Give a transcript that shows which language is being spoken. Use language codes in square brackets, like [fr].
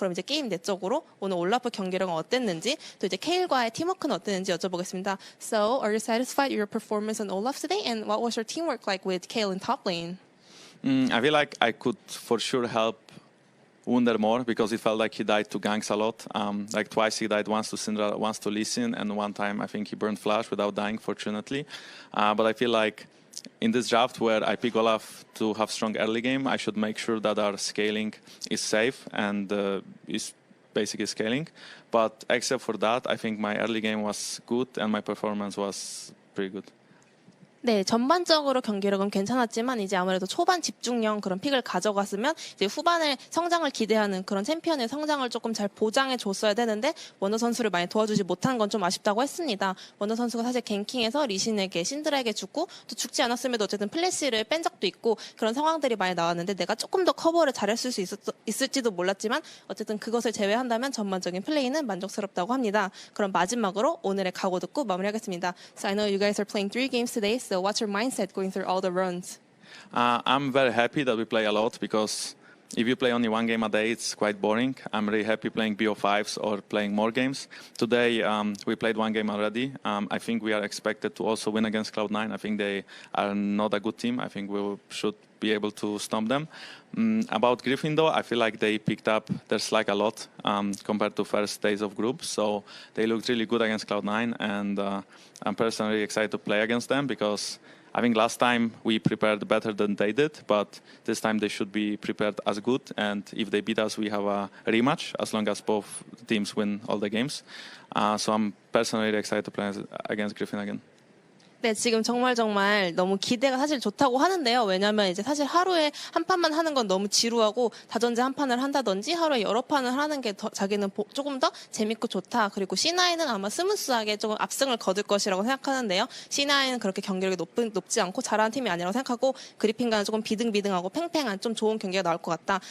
[ko] 그럼 이제 게임 내적으로 오늘 올라프 경기력은 어땠는지 또 이제 케일과의 팀워크는 어땠는지 여쭤보겠습니다. [en] So, are you satisfied with your performance on Olaf today? And what was your teamwork like with Kayle in top lane? I feel like I could for sure help Wunder more because it felt like he died to ganks a lot. Like twice he died, once to Syndra, once to Lee Sin, and one time I think he burned Flash without dying, fortunately. But I feel like in this draft where I pick Olaf to have strong early game, I should make sure that our scaling is safe and is basically scaling. But except for that, I think my early game was good and my performance was pretty good. [ko] 네, 전반적으로 경기력은 괜찮았지만 이제 아무래도 초반 집중형 그런 픽을 가져갔으면 이제 후반에 성장을 기대하는 그런 챔피언의 성장을 조금 잘 보장해 줬어야 되는데 원더 선수를 많이 도와주지 못한 건 좀 아쉽다고 했습니다. 원더 선수가 사실 갱킹에서 리신에게 신드라에게 죽고 또 죽지 않았음에도 어쨌든 플래시를 뺀 적도 있고 그런 상황들이 많이 나왔는데 내가 조금 더 커버를 잘했을 수 있을지도 몰랐지만 어쨌든 그것을 제외한다면 전반적인 플레이는 만족스럽다고 합니다. 그럼 마지막으로 오늘의 각오 듣고 마무리하겠습니다. [en] So I know you guys are playing 3 games today. So what's your mindset going through all the runs? I'm very happy that we play a lot because if you play only one game a day, it's quite boring. I'm really happy playing BO5s or playing more games. Today, we played one game already. I think we are expected to also win against Cloud9. I think they are not a good team. I think we should be able to stomp them. About Griffin, though, I feel like they picked up their slack a lot compared to first days of groups. So they looked really good against Cloud9, and I'm personally excited to play against them because I think last time we prepared better than they did, but this time they should be prepared as good. And if they beat us, we have a rematch as long as both teams win all the games. So I'm personally excited to play against Griffin again. [ko] 네, 지금 정말 너무 기대가 사실 좋다고 하는데요. 왜냐면 이제 사실 하루에 한 판만 하는 건 너무 지루하고 다전제 한 판을 한다든지 하루에 여러 판을 하는 게 자기는 조금 더 재밌고 좋다. 그리고 C9은 아마 스무스하게 조금 압승을 거둘 것이라고 생각하는데요. C9은 그렇게 경기력이 높지 않고 잘하는 팀이 아니라고 생각하고 그리핀과는 조금 비등비등하고 팽팽한 좀 좋은 경기가 나올 것 같다.